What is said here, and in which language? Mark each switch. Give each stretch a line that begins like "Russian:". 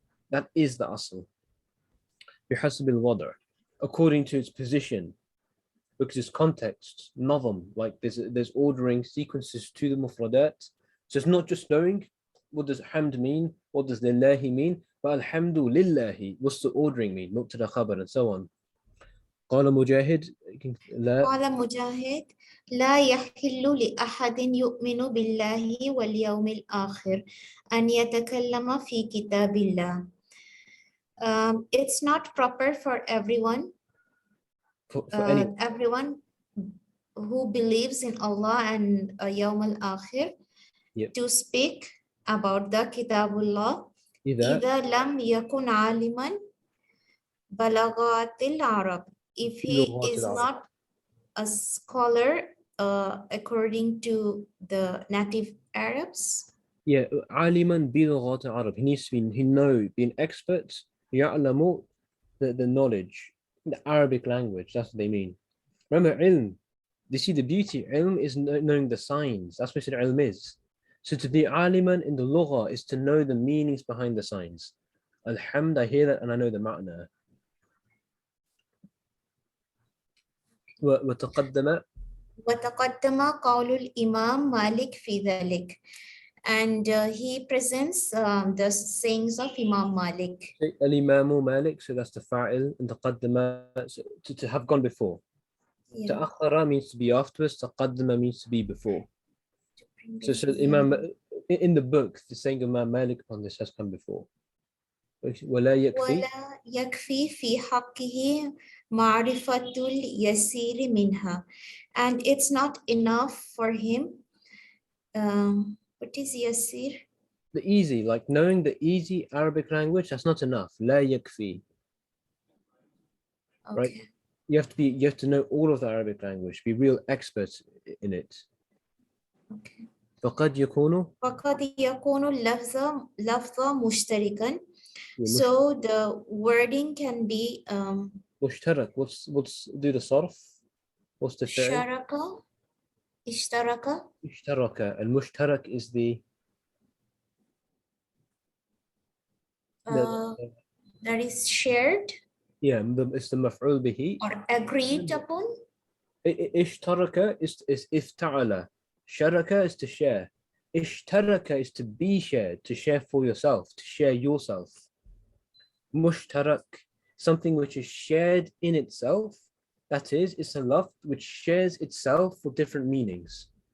English: That is the asl.
Arabic: بحسب الوضع,
English: according to its position. because it's context, nazam, like there's ordering sequences to the mufradat. So it's not just knowing what does hamd mean, what does lillahi mean, but alhamdu lillahi, what's the ordering mean, mubtada khabar and so on.
Arabic: قال مجاهد لا قال مجاهد لا يحل لأحد يؤمن بالله واليوم الآخر أن يتكلم في كتاب الله.
English: It's not proper for everyone for any everyone who believes in Allah and Yawm al-Akhir Yep. to speak about the Kitabullah
Arabic: إذا إذا لم يكن عالما بلغات العرب.
English: If he
Arabic: بلغات
English: is
Arabic: العرب.
English: not a scholar according to the native Arabs. Yeah,
Arabic: عالما بلغات العرب.
English: He needs to be, he know, be an expert. يعلم the knowledge, the Arabic language. That's what they mean. Remember, ilm. You see the beauty. Ilm is knowing the signs. That's what ilm is. So to be aliman in the lugha is to know the meanings behind the signs. Alhamd, I hear that and I know the ma'na.
Arabic: وتقدم وتقدم قول الإمام مالك في ذلك.
English: And he presents the sayings of Imam Malik. الإمام مالك, so that's the fa'il, and تقدم, so to have gone before. Yeah. تأخر means to be afterwards, تقدم means to be before. So Yeah. Imam, in the book, the saying of Imam Malik upon this has come before.
Arabic: ولا يكفي ولا يكفي في حقه معرفة اليسير منها.
English: And it's not enough for him. What is yasir? the easy, like knowing the easy Arabic language, that's not enough.
Arabic: لا يكفي.
English: Okay. Right? You have to know all of the Arabic language, be real experts in it. Okay.
Arabic: فقد يكون فقد يكون اللفظ مشتركا.
English: So the wording can be
Arabic: مشترك.
English: What's do the صرف? What's the فعل?
Arabic: شارك اشترك. اشترك.
English: المشترك is the that is shared it's the مفعول به. or agreed upon. اشترك is افتعل. شركة is to share. اشترك is to be shared, to share for yourself, to share yourself. Mushtarak, something which is shared in itself, that is, it's a lafz which shares itself for different meanings.